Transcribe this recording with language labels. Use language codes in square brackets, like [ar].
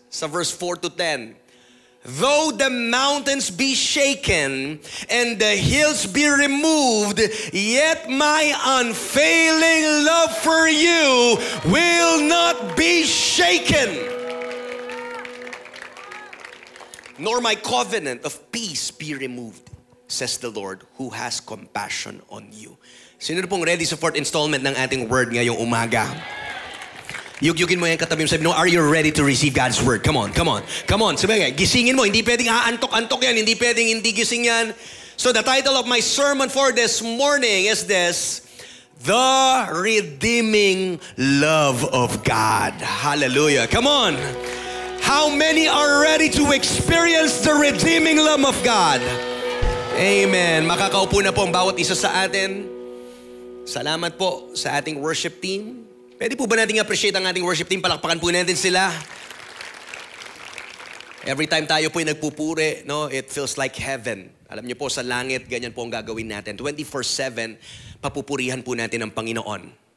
[en] Sa verse 4 to 10. Though the mountains be shaken and the hills be removed, yet my unfailing love for you will not be shaken. Nor my covenant of peace be removed, says the Lord, who has compassion on you. [tl] Sino na pong ready sa fourth installment ng ating word ngayong umaga? Yugyugin mo yung katabi mo, sabi, no, [en] are you ready to receive God's word? Come on, come on, come on. [tl] Sabi nga, gisingin mo, hindi pwedeng aantok-antok yan, hindi pwedeng hindi gising yan. [en] So the title of my sermon for this morning is this, The Redeeming Love of God. Hallelujah. Come on. How many are ready to experience the redeeming love of God? Amen. [tl] Makakaupo na po ang bawat isa sa atin. Salamat po sa ating worship team. Pwede po ba natin appreciate ang ating worship team? Palakpakan po natin sila. Every time tayo po ay nagpupuri, no, [en] it feels like heaven. [tl] Alam niyo po, sa langit, ganyan po ang gagawin natin. 24/7, papupurihan po natin ang Panginoon.